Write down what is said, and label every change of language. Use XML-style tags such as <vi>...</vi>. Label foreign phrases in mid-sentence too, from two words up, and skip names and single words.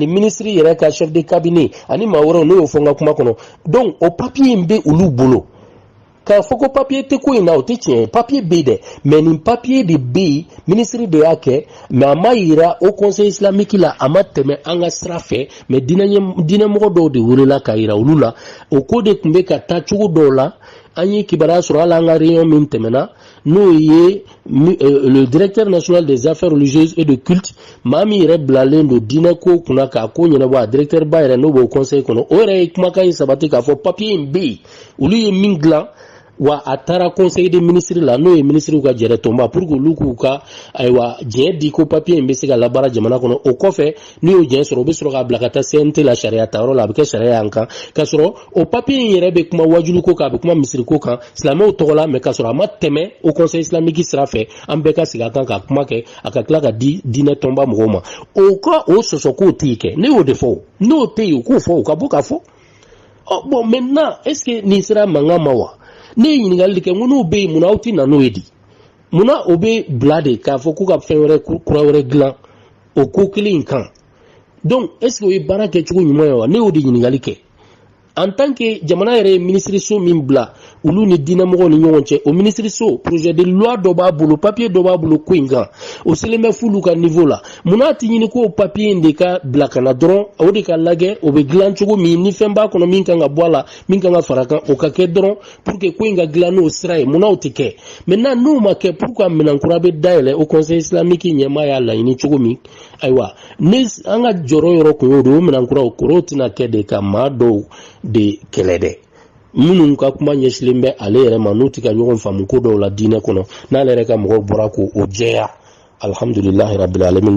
<bm>ministre yɛrɛ ka</bm> <fr>chef de cabinet</fr> <bm>ani maa wɛrɛw n'o y'o fɔ n ka kuma kɔnɔ donc o papier in bɛ olu bolo k'a fɔ ko papier tɛ ko in na o tɛ tiɲɛ ye papier bɛ yen dɛ mais nin papier de bɛ yen ministre de y'a kɛ mais a ma yira o</bm> <fr>conseil islamique</fr> <bm>la a ma tɛmɛ an ka sira fɛ mais diinɛmɔgɔ dɔw de welela ka yira olu la o ko de tun bɛ ka taa cogo dɔw la an ye kibaruya sɔrɔ hali an ka réunion min tɛmɛna n'o ye</bm> <fr>le directeur national des affaires religieuses et de culte</fr> <bm>maa min yɛrɛ bilalen don diinɛ ko kunna k'a ko ɲɛnabɔ a directeur ba yɛrɛ n'o b'o conseil kɔnɔ o yɛrɛ ye kumakan in sabati k'a fɔ papier in bɛ yen olu ye min dilan wa a taara</bm> <fr>conseil des ministres</fr> <bm>la n'o ye ministre ka jɛrɛ tɔnba</bm> <fr>pour que</fr> <bm>olu k'u ka ayiwa diɲɛ di ko papier in bɛ se ka labaara jamana kɔnɔ o kɔfɛ n'u y'o diɲɛ sɔrɔ u bɛ sɔrɔ k'a bila ka taa CNT la sariya tayɔrɔ la a bɛ kɛ sariya y'an kan k'a sɔrɔ o papier in yɛrɛ bɛ kuma wajulu ko kan a bɛ kuma misiri ko kan silamɛw tɔgɔ la mais k'a sɔrɔ a ma tɛmɛ o</bm> <fr>conseil islamique</fr> <bm>sira fɛ an bɛɛ ka sigi a kan ka kuma kɛ a ka tila ka di diinɛ tɔnba mɔgɔw ma o ka o sɔsɔ k'o tɛ yen kɛ ne y'o de fɔ n'o tɛ yen o k'o fɔ o ka bɔ k'a fɔ</bm> <fr>bon maintenant est ce que</fr> <bm>nin sera mankan ma wa ne ye ɲininkali kɛ n ko n'o bɛ yen munna aw tɛ na n'o ye di munna o bɛ bila de k'a fɔ k'u ka fɛn wɛrɛ kura wɛrɛ dilan o ko kelen in kan</bm> <fr>donc est ce que</fr> <bm>o ye baara kɛcogo ɲuman ye wa ne y'o de ɲininkali kɛ</bm> <fr>en tant que</fr> <bm>jamana yɛrɛ ye ministre min bila olu ni diinɛmɔgɔw ni ɲɔgɔn cɛ o ministre</bm> <fr>projet de loi</fr> <bm>dɔ b'a bolo papier dɔ b'a bolo ko in kan o selen bɛ f'olu ka niveau la munna a tɛ ɲini k'o papier in de ka bila ka na dɔrɔn o de ka lajɛ o bɛ dilan cogo min ni fɛn b'a kɔnɔ min kan ka bɔ a la min kan ka fara kan o ka kɛ dɔrɔn</bm> <fr>pour que</fr> <bm>ko in ka dilan n'o sira ye munna o tɛ kɛ maintenant n'o ma kɛ</bm> <fr>pour que</fr> <bm>minɛn kura bɛ dayɛlɛ o</bm> <fr>conseil islamique</fr> <bm>ɲɛmaa y'a laɲini cogo min ayiwa ne an ka jɔyɔrɔ yɔrɔ kun y'o de o minɛn kuraw kɔrɔw tɛna kɛ de ka maa dɔw de kɛlɛ dɛ minnu ka kuma ɲɛsilen bɛ ale yɛrɛ ma n'u tɛ ka ɲɔgɔn faamu ko dɔw la diinɛ kɔnɔ n'ale yɛrɛ ka mɔgɔw bɔra k'o jɛya</bm> <ar>alhamdulillahi rabbil alamin.</ar>